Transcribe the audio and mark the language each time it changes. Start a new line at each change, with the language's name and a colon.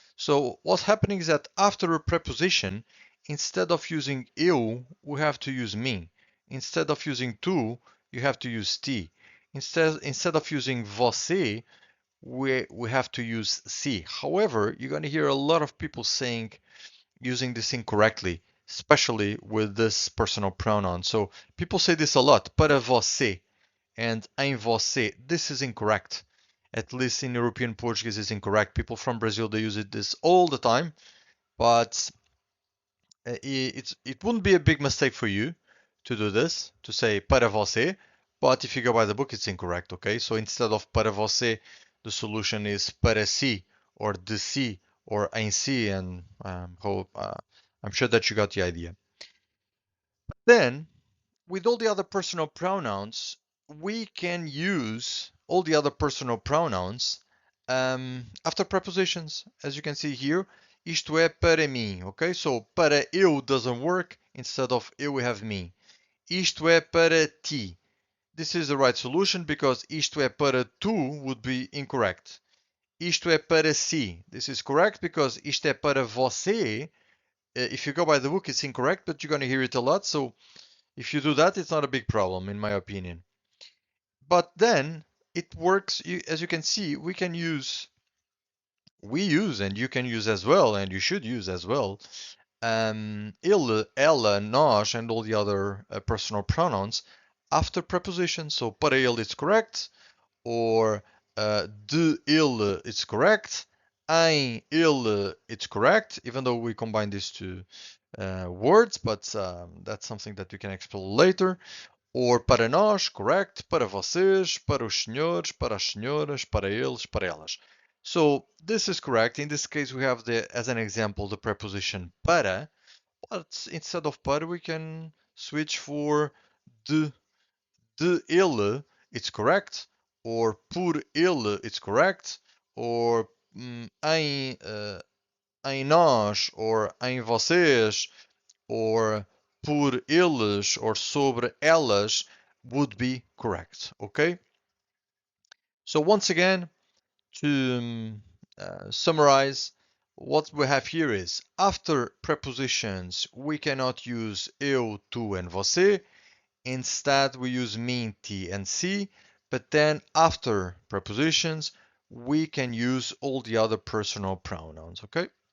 English: So what's happening is that after a preposition, instead of using eu, we have to use mim. Instead of using tu, you have to use ti. Instead of using você, we have to use si. However, you're going to hear a lot of people using this incorrectly, especially with this personal pronoun. So people say this a lot,
Portuguese: para você
English: and
Portuguese: em você.
English: This is incorrect. At least in European Portuguese is incorrect. People from Brazil, they use this all the time, but it wouldn't be a big mistake for you to do this, to say
Portuguese: para você,
English: but if you go by the book, it's incorrect, okay? So instead of
Portuguese: para você,
English: the solution is
Portuguese: para si, or de si, or em si,
English: and I'm sure that you got the idea. Then, with all the other personal pronouns, we can use all the other personal pronouns after prepositions. As you can see here,
Portuguese: isto é para mim,
English: okay? So,
Portuguese: para eu
English: doesn't work. Instead of eu, we have me.
Portuguese: Isto é para ti.
English: This is the right solution because
Portuguese: isto é para tu
English: would be incorrect.
Portuguese: Isto é para si.
English: This is correct because
Portuguese: isto é para você.
English: If you go by the book, it's incorrect, but you're going to hear it a lot. So if you do that, it's not a big problem, in my opinion. But then it works, as you can see, we use, and you can use as well, and you should use as well, ele, ela, nós, and all the other personal pronouns after prepositions. So
Portuguese: para ele
English: it's correct, or
Portuguese: de ele
English: it's correct,
Portuguese: Em, ele,
English: it's correct, even though we combine these two words, but that's something that we can explore later. Or
Portuguese: para nós,
English: correct,
Portuguese: para vocês, para os senhores, para as senhoras, para eles, para elas.
English: So this is correct. In this case, we have as an example the preposition para, but instead of para, we can switch for de.
Portuguese: De ele,
English: it's correct. Or
Portuguese: por ele,
English: it's correct. Or
Portuguese: em nós,
English: or
Portuguese: em vocês,
English: or
Portuguese: por eles,
English: or
Portuguese: sobre elas
English: would be correct. Okay? So once again, to summarize, what we have here is after prepositions, we cannot use eu, tu, and você. Instead, we use mim, ti, and si. But then after prepositions, we can use all the other personal pronouns. Okay?